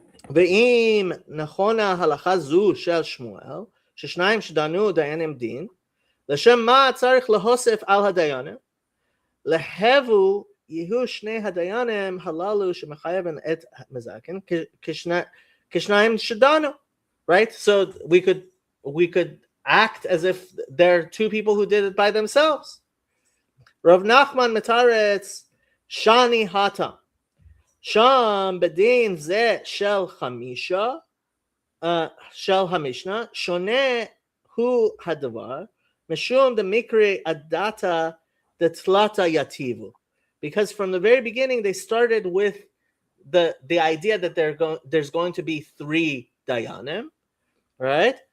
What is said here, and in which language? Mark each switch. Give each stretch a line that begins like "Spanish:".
Hebrew: ואם נכון ההלכה זו של שמואל, ששניים שדנו דיינים דין, לשם מה צריך להוסיף על הדיינים? להבו יהיו 2 הדיינים הללו שמחייבים את מזקין כשניים שדנו.
English: Right? So we could act as if there are 2 people who did it by themselves. Rav Nachman
Hebrew: metaretz shani hata. שם בדין זה של חמישה, של המשנה, שונה הוא הדבר, משום דמקרי הדתה דתלתה יטיבו.
English: Because from the very beginning they started with the idea that there's going to be 3 dayanim, right?